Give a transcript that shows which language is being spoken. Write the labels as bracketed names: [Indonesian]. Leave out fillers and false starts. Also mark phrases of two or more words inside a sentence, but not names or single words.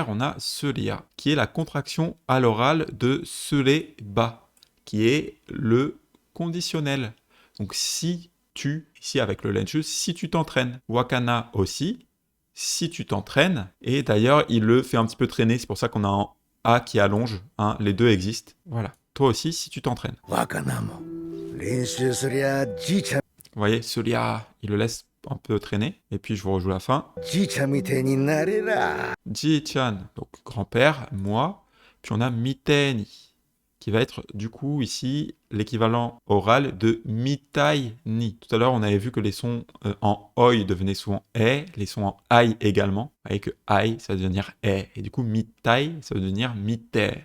[French] On a selia, qui est la contraction à l'oral de seleba, qui est le conditionnel. Donc si tu, ici avec le lenchu, si tu t'entraînes. Wakana aussi, si tu t'entraînes. Et d'ailleurs, il le fait un petit peu traîner. C'est pour ça qu'on a un A qui allonge. Hein, les deux existent. Voilà. Toi aussi, si tu t'entraînes. [Japanese] 若菜も練習すりゃじいちゃん [French] Vous voyez, Solia, il le laisse un peu traîner. Et puis, je vous rejoue la fin. [Japanese] じいちゃんみてえになれら [French] Ji-chan, donc grand-père, moi. Puis on a Miteni, qui va être du coup ici l'équivalent oral de mitai-ni. Tout à l'heure, on avait vu que les sons en oi devenaient souvent e, les sons en ai également. Vous voyez que ai, ça va devenir e. Et du coup, mitai, ça va devenir mite.